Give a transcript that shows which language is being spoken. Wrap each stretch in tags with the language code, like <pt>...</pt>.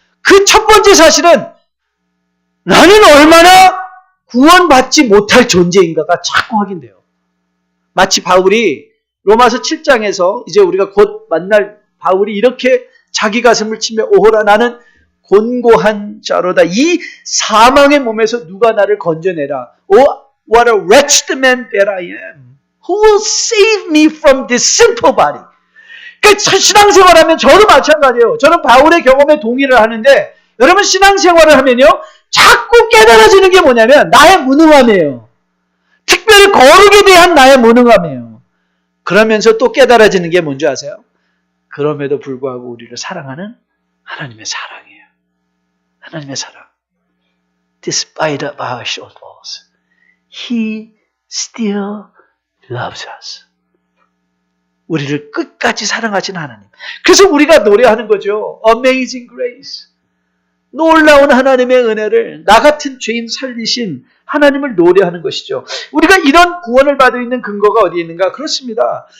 <ko>그 첫 번째 사실은 나는 얼마나 구원받지 못할 존재인가가 자꾸 확인돼요. 마치 바울이 로마서 7장에서 이제 우리가 곧 만날 바울이 이렇게 자기 가슴을 치며 오호라 나는 곤고한 자로다. 이 사망의 몸에서 누가 나를 건져내라.</ko> <en>What a wretched man that I am. Who will save me from this sinful body?</en> <ko>그러니까 신앙생활하면 저도 마찬가지예요. 저는 바울의 경험에 동의를 하는데 여러분 신앙생활을 하면요. 자꾸 깨달아지는 게 뭐냐면 나의 무능함이에요. 특별히 거룩에 대한 나의 무능함이에요. 그러면서 또 깨달아지는 게 뭔지 아세요? 그럼에도 불구하고 우리를 사랑하는 하나님의 사랑이에요. 하나님의 사랑.</ko> <en>Despite of our shortfalls, He still loves us.</en> <ko>우리를 끝까지 사랑하시는 하나님. 그래서 우리가 노래하는 거죠.</ko> <en>Amazing Grace.</en> <ko>놀라운 하나님의 은혜를 나 같은 죄인 살리신 하나님을 노래하는 것이죠. 우리가 이런 구원을 받을 있는 근거가 어디에 있는가? 그렇습니다.</ko>